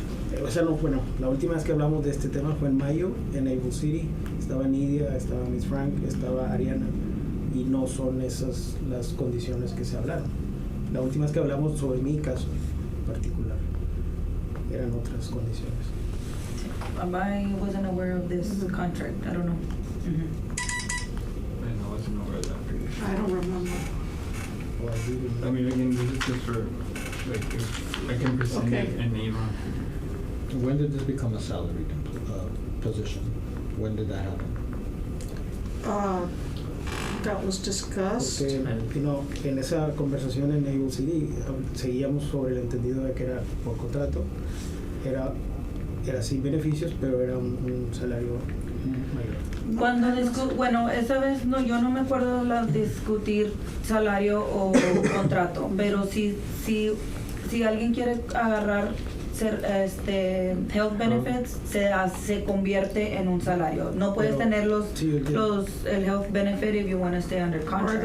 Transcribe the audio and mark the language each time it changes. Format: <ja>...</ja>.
<es>pero, o sea, no, bueno, la última vez que hablamos de este tema fue en mayo, en Able City. Estaba Nidia, estaba Miss Frank, estaba Ariana, y no son esas las condiciones que se hablaron. La última vez que hablamos sobre mi caso particular, eran otras condiciones.</es> <en>I wasn't aware of this contract, I don't know. And I wasn't aware of that previously. I don't remember.</en> <es>O así,</es> <en>I mean, again, this is just for, if I can present Okay. it, and then you don't have to. When did this become a salaried position? When did that happen? That was discussed.</en> <es>Porque, en esa conversación en Able City seguíamos sobre el entendido de que era por contrato, era sin beneficios, pero era un salario mayor. Bueno, esa vez yo no me acuerdo de discutir salario o contrato, pero si alguien quiere agarrar health benefits, se convierte en un salario. No puedes Pero, tener sí, yo entiendo.</es> <en>el health benefit if you want to stay under contract.</en>